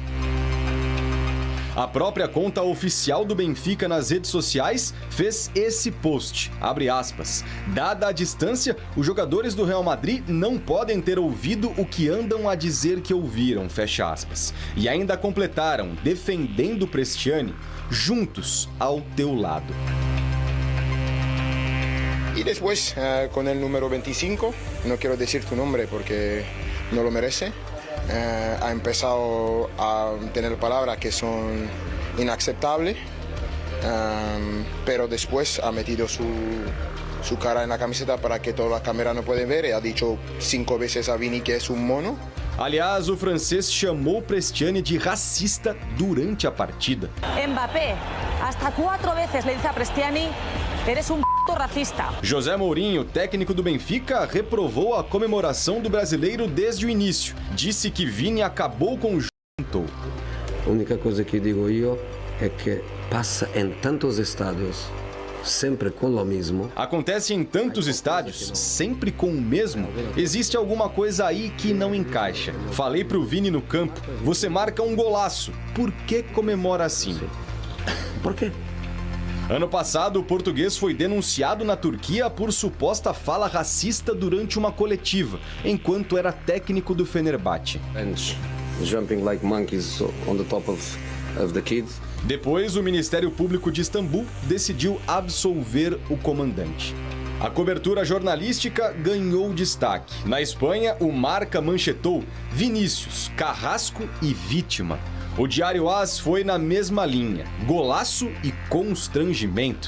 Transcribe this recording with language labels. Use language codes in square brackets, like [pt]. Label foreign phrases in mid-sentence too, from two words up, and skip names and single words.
[pt] A própria conta oficial do Benfica nas redes sociais fez esse post, abre aspas. Dada a distância, os jogadores do Real Madrid não podem ter ouvido o que andam a dizer que ouviram, fecha aspas. E ainda completaram, defendendo Prestiani, juntos ao teu lado. [es] Y después, con el número 25, no quiero decir tu nombre porque no lo merece. Ha empezado a tener palabras que son inaceptables, pero después ha metido su cara en la camiseta para que todas las cámaras no pueden ver y ha dicho 5 veces a Vini que es un mono. [pt] Aliás, o francês chamou Prestiani de racista durante a partida. [es] Mbappé, hasta 4 veces le dice a Prestiani, eres un racista. [pt] José Mourinho, técnico do Benfica, reprovou a comemoração do brasileiro desde o início. Disse que Vini acabou com o jogo. A única coisa que digo eu é que passa em tantos estádios, sempre com o mesmo. Acontece em tantos estádios, sempre com o mesmo. Existe alguma coisa aí que não encaixa. Falei pro Vini no campo, você marca um golaço. Por que comemora assim? Por quê? Ano passado, o português foi denunciado na Turquia por suposta fala racista durante uma coletiva, enquanto era técnico do Fenerbahçe. [en] Jumping like monkeys on the top of the kids. [pt] Depois, o Ministério Público de Istambul decidiu absolver o comandante. A cobertura jornalística ganhou destaque. Na Espanha, o Marca manchetou Vinícius, carrasco e vítima. O Diário AS foi na mesma linha, golaço e constrangimento.